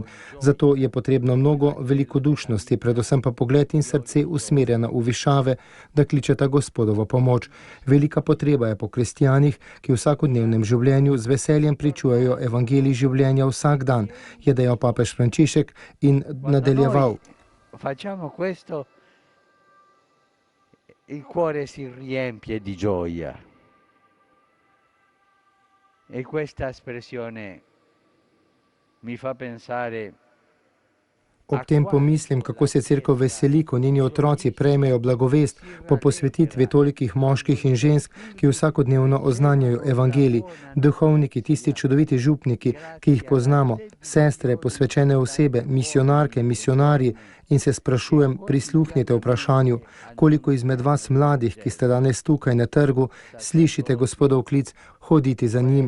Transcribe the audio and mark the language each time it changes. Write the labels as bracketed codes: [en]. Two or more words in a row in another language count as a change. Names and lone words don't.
[sl] Zato je potrebno mnogo velikodušnosti, predvsem pa pogled in srce usmerjena v višave, da kličeta Gospodovo pomoč. Velika potreba je po kristjanih, ki v vsakodnevnem življenju z veseljem pričujejo evangelij življenja vsak dan, je dejal papež Frančišek in nadaljeval. [it] Facciamo questo, il cuore si riempie di gioia. E questa espressione mi fa pensare. [sl] Ob tem pomislim, kako se cerkev veseli, ko njeni otroci prejmejo blagovest po posvetitvi tolikih moških in žensk, ki vsakodnevno oznanjajo evangelij, duhovniki, tisti čudoviti župniki, ki jih poznamo, sestre, posvečene osebe, misionarke, misionarji, in se sprašujem, prisluhnite vprašanju, koliko izmed vas mladih, ki ste danes tukaj na trgu, slišite Gospodov klic, hoditi za njim.